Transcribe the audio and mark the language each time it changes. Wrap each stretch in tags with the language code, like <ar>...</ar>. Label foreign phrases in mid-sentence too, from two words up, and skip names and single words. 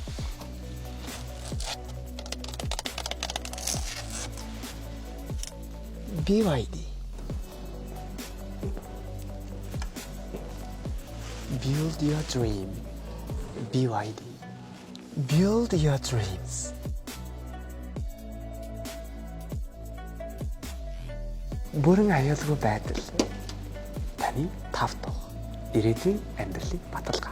<en>BYD. Build your dream. BYD. Build your dreams.</en> <mn>Бүрэн аюулгүй байдал таны тав тух ирээдүйн амьдралын баталгаа.</mn>